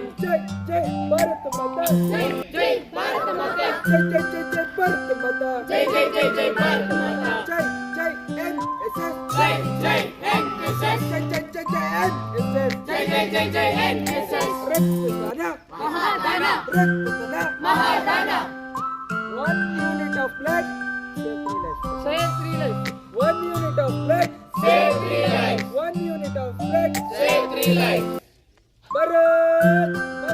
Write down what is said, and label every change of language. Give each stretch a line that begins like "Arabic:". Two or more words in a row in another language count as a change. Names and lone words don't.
Hindi: जय जय भारत माता, जय जय भारत माता, जय जय जय जय भारत माता, जय जय जय जय भारत माता, जय जय एनएसएस, जय जय एनएसएस, जय जय जय जय एनएसएस, जय जय जय जय एनएसएस। रक्तदान महादान, रक्तदान महादान।
English: 1 unit of blood, save 3 lives. 1 unit of blood, save 3 lives. 1 unit of blood, save 3 lives. Bharat